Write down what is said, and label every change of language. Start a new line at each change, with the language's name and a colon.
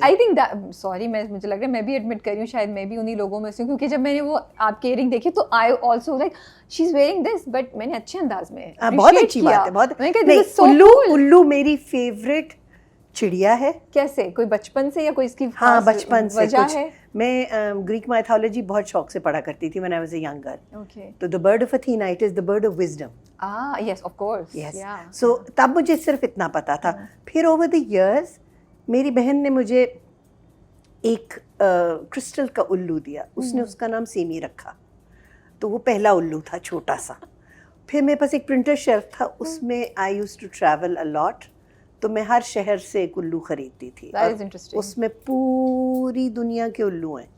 Urdu: I think sorry مجھے لگ رہا ہے میں بھی ایڈمٹ کر رہی ہوں, شاید میں بھی انہیں لوگوں میں سے ہوں, کیونکہ جب میں نے وہ آپ کی ایئرنگ دیکھی تو
English: I also like she is wearing this,
Urdu: but میں نے اچھے انداز میں بہت اچھی بات ہے, بہت. الو میری فیوریٹ چڑیا ہے. کیسے, کوئی بچپن سے یا کوئی اس کی ہاں بچپن سے وجہ کچھ, ہے؟ میں گریک مائتھولوجی بہت شوق سے پڑھا کرتی تھی
English: when I was a young girl. Okay. تو the bird of Athena, it is the bird of wisdom. Yes, of course. Yes. Yeah.
Urdu: So تب مجھے صرف اتنا پتا تھا. پھر
English: over the years
Urdu: میری بہن نے مجھے ایک کرسٹل کا الو دیا, اس نے اس کا نام سیمی رکھا, تو وہ پہلا الو تھا چھوٹا سا. پھر میرے پاس ایک پرنٹر شیلف تھا, اس میں
English: I used to travel a lot,
Urdu: تو میں ہر شہر سے ایک الو خریدتی تھی, اس میں پوری دنیا کے الو ہیں.